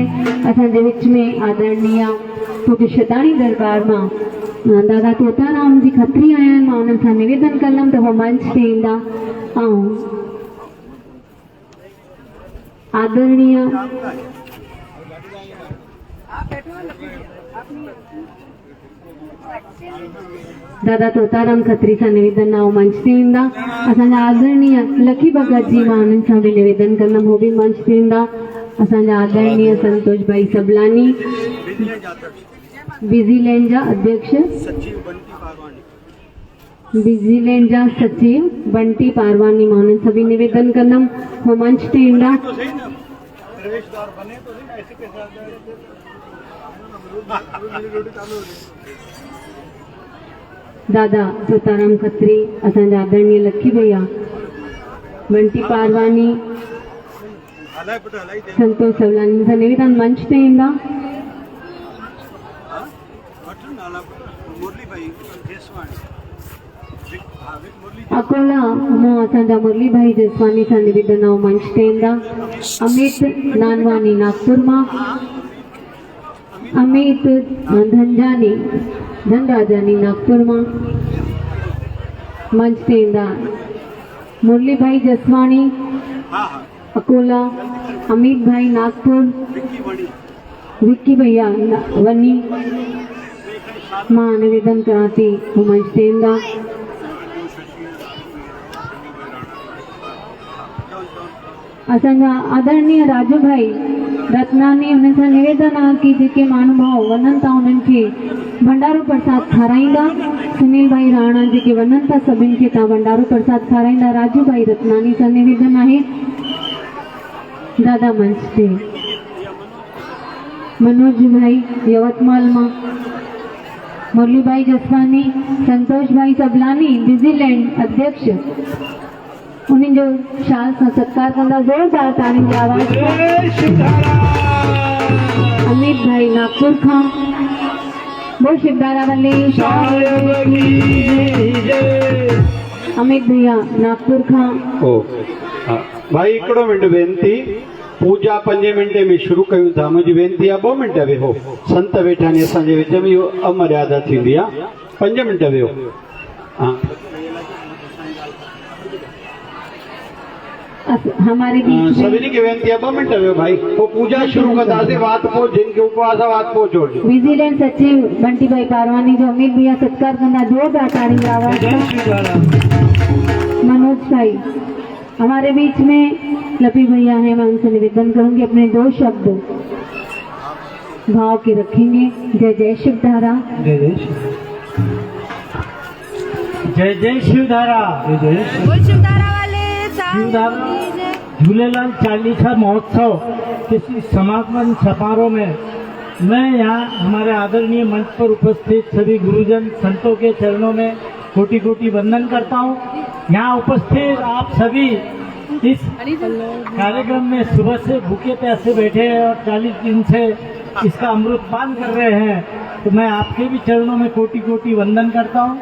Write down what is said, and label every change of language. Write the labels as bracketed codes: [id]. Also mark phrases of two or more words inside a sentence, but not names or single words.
[sd] असांजे विच में आदरणीय पूज्य शताणी दरबार में दादा तोताराम जी खत्री आया आहिनि। मां उन्हनि सां निवेदन कंदमि त हो मंच ते ईंदा ऐं आदरणीय दादा तोताराम खत्री सां निवेदन ऐं मंच ते ईंदा। असांजा आदरणीय लकी भगत जी, मां उन्हनि सां बि निवेदन कंदमि, हो बि मंच ते ईंदा। असांजा आदरणीय संतोष भाई सबलानी, विजिलैंड जा अध्यक्ष, विजिलैंड जा सचिव बंटी पारवानी, मां उन्हनि सां बि निवेदन कंदमि, हो मंच ते ईंदा। दादा तोताराम खत्री, असांजा आदरणीय लकी भैया, बंटी पारवानी, संतोष सवलानी सां निवेदन मंच ते ईंदा। अकोला मां असांजा मुरली भाई जसवानी सां निवेदन ऐं मंच ते ईंदा। अमित नानवानी नागपुर मां, अमित धनजानी धनराजानी नागपुर मां मंच ते ईंदा। मुरली भाई जसवानी अकोला, अमित भाई नागपुर, विक्की भैया वनी, मां निवेदन करां थी, वो मंच ते ईंदा। असांजा आदरणीय राजू भाई रत्नानी, उन्हनि सां निवेदन आहे कि जेके माण्हू भाउ वञनि था उन्हनि खे भंडारो प्रसाद खाराईंदा। सुनील भाई राणा जेके वञनि था सभिनि खे तव्हां भंडारो प्रसाद खाराईंदा। राजू भाई रत्नानी सां निवेदन आहे। दादा मंच ते। मनोज भाई यवतमाल मां, मुरली भाई जसवानी, संतोष भाई सबलानी, विजिलैंड अध्यक्ष, उन्हें जो शाल सां सत्कार कंदा, जोरदार ताड़ी जी आवाज। अमित भाई नागपुर खां, वो शिवधारा वाले अमित भैया नागपुर खां। भाई हिकिड़ो मिंट वेनती, पूजा 5 मिंटे में शुरू कयूं था। मुंहिंजी वेनती आहे 2 मिंट वेहो, संत वेठा आहिनि असांजे विच में, इहो अमर्यादा थींदी आहे। 5 मिंट वेहो। [hi] हमारे बीच [sd] सभिनी खे वेनती आहे 2 मिंट वेहो भाई, पोइ पूजा शुरू कंदासीं। वात पोइ जिनखे उपवास आहे वात पोइ छोड़िजो। विजिलेंस सचिव बंटी भाई पारवानी जो अमित भैया सत्कार कंदा, जोरदार ताड़ी की आवाज। [hi] मनोज भाई हमारे बीच में लपी भैया हैं, मैं उनसे निवेदन करूंगी अपने 2 शब्द भाव के रखेंगे। जय जय शिवधारा। जय जय शिव, जय जय शिवधारा। जय जय शिवधारा वाले शिवधारा झूलेलाल चालीसा महोत्सव किसी समागम समारोह में मैं यहाँ हमारे आदरणीय मंच पर उपस्थित सभी गुरुजन संतों के चरणों में कोटि कोटि वंदन करता हूँ। यहाँ उपस्थित आप सभी इस कार्यक्रम में सुबह से भूखे प्यासे बैठे हैं और 40 दिन से इसका अमृतपान कर रहे हैं, तो मैं आपके भी चरणों में कोटि कोटि वंदन करता हूँ।